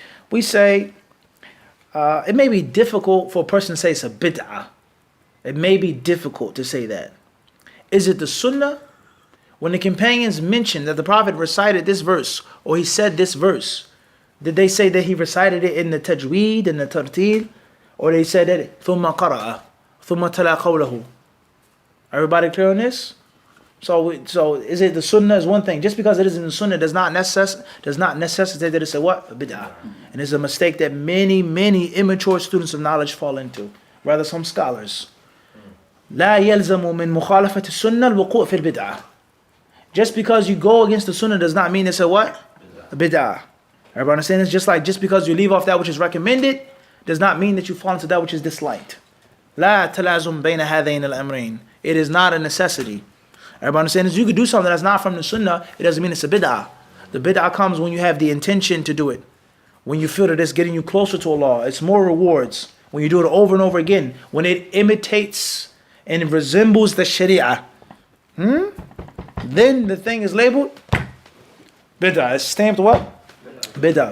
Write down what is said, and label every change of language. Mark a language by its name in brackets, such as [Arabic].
[English] We say it may be difficult for a person to say it's a bid'ah. It may be difficult to say that. Is it the sunnah? When the companions mentioned that the Prophet recited this verse, or he said this verse, did they say that he recited it in the tajweed, in the tartil? Or they said that [Arabic] ثُمَّ قَرَأَ ثُمَّ تَلَا قَوْلَهُ? [English] Everybody clear on this? So is it the sunnah is one thing. Just because it is in the sunnah does not necessitate that it's a what? A bid'ah. And it's a mistake that many immature students of knowledge fall into. Rather some scholars. [Arabic] لا يلزم من مخالفة السنة الوقوع في البدعة. [English] Just because you go against the sunnah does not mean it's a what? A bid'ah. Everybody understand this? Just because you leave off that which is recommended does not mean that you fall into that which is disliked. [Arabic] لا تلازم بين هذين الأمرين. [English] It is not a necessity. Everybody understand this? You could do something that's not from the sunnah, it doesn't mean it's a bid'ah. The bid'ah comes when you have the intention to do it. When you feel that it's getting you closer to Allah, it's more rewards. When you do it over and over again, when it imitates and resembles the sharia, then the thing is labeled bid'ah. It's stamped what? Bid'ah.